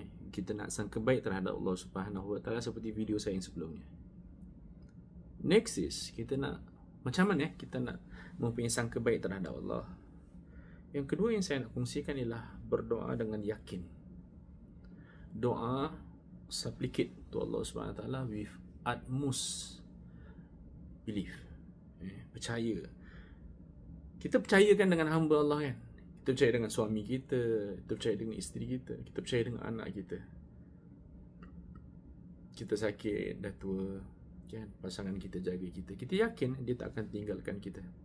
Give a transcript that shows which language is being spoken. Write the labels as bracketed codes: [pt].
[ms] Kita nak sangka baik terhadap Allah Subhanahu wa Ta'ala seperti video saya yang sebelumnya. [en] Next is [ms] kita nak macam mana kita nak mempunyai sangka baik terhadap Allah. Yang kedua yang saya nak kongsikan ialah berdoa dengan yakin. [en] Doa supplicate to Allah Subhanahu wa Ta'ala with utmost belief. [ms] Percaya. Kita percayakan dengan hamba Allah kan. Kita percaya dengan suami kita, kita percaya dengan isteri kita, kita percaya dengan anak kita. Kita sakit, dah tua, kan? Pasangan kita jaga kita. Kita yakin dia tak akan tinggalkan kita.